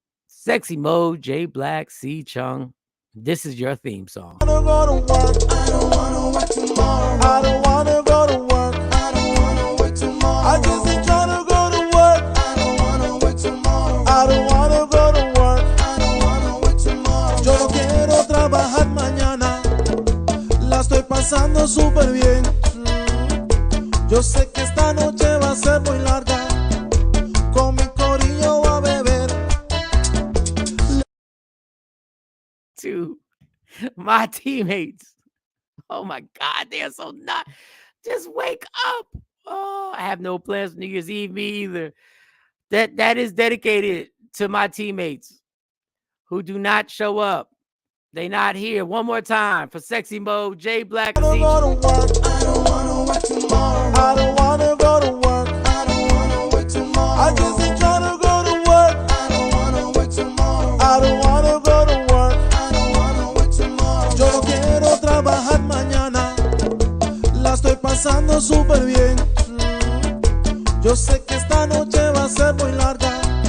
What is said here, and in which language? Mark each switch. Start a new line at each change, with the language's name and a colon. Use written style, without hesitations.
English: Sexy Mo, Jay Black, C. Chung. This is your theme song. I don't wanna work tomorrow. I don't wanna go to work. I don't wanna work tomorrow. I just ain't tryna go to work. I don't wanna work tomorrow. I don't wanna go to work. I don't wanna work tomorrow.
Spanish: Yo no quiero trabajar mañana. La estoy pasando súper bien. Yo sé que esta noche va a ser muy larga. Con mi corillo a beber.
English: To my teammates. Oh my God, they're so not. Just wake up. Oh, I have no plans for New Year's Eve, me either. That is dedicated to my teammates who do not show up. They not here. One more time for Sexy Mo, Jay Black. I don't go to work. I don't wanna work tomorrow. I don't wanna go to work. I don't wanna work tomorrow. I just ain't tryna go to work. I don't wanna work tomorrow. I don't wanna go to work. I don't wanna work tomorrow.
Spanish: Yo no quiero trabajar mañana. La estoy pasando súper bien. Yo sé que esta noche va a ser muy larga.